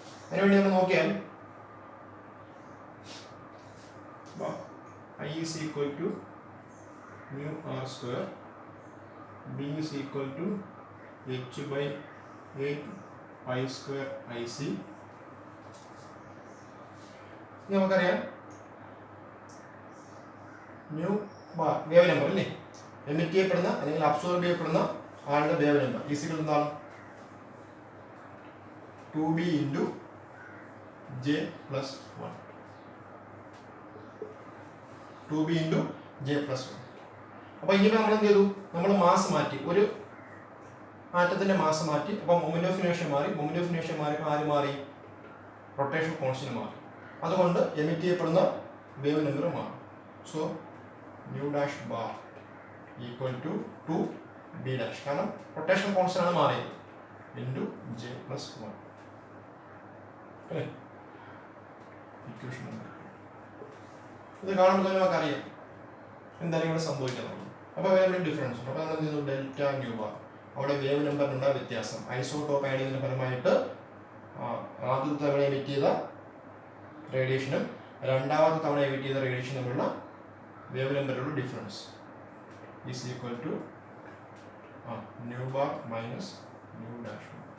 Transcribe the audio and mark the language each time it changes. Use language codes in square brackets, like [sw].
[ml] അതിനുവേണ്ടി നമ്മൾ നോക്കിയാൽ [en] I is equal to mu r square, B is equal to h by 8 pi square IC. [ml] നമുക്കറിയാം new bar wave number അല്ലേ, emit ചെയ്യപ്പെടുന്ന അല്ലെങ്കിൽ അബ്സോർബ് ചെയ്യപ്പെടുന്ന ആളുടെ വേവ് നമ്പർ ഈസിക്കൽ എന്താണ്? [en] 2b into j plus 1. 2b into j plus 1. [ml] അപ്പോൾ ഇങ്ങനെ നമ്മൾ എന്ത് ചെയ്തു? നമ്മൾ മാസ് മാറ്റി, ഒരു ആറ്റത്തിന്റെ മാസ് മാറ്റി. അപ്പോൾ മൊമെന്റ് ഓഫ് ഇനേർഷ്യ മാറി, മൊമെന്റ് ഓഫ് ഇനേർഷ്യ മാറിയപ്പോൾ ആര് മാറി? റൊട്ടേഷൻ കോൺസ്റ്റന്റ് മാറി. അതുകൊണ്ട് എമിറ്റ് ചെയ്യപ്പെടുന്ന വേവ് നമ്പർ മാറും. [en] so nu dash bar equal to 2b dash, [ml] കാരണം റൊട്ടേഷൻ കോൺസ്റ്റന്റ് ആണ് മാറിയത്, [en] into j plus 1 [ml] അല്ലേ. ഇക്വേഷൻ ഇത് കാണുമ്പോൾ തന്നെ നമുക്ക് അറിയാം എന്തായാലും ഇവിടെ സംഭവിക്കുന്നത്. അപ്പോൾ വേറെ ഡിഫറൻസ് ഉണ്ട്. അപ്പോൾ നമ്മൾ എന്ത് ചെയ്യുന്നു? ഡെൽറ്റ ന്യൂ ബാർ, അവിടെ വേവ് നമ്പറിനുള്ള വ്യത്യാസം ഐസോടോപ്പ് ആഡ് ചെയ്യുന്നതിന് ഫലമായിട്ട് ആദ്യത്തെ തവണ എമിറ്റ് ചെയ്ത റേഡിയേഷനും രണ്ടാമത്തെ തവണ എമിറ്റ് ചെയ്ത റേഡിയേഷൻ തമ്മിലുള്ള wave നമ്പറിലുള്ള difference [en] is equal to nu bar minus nu dash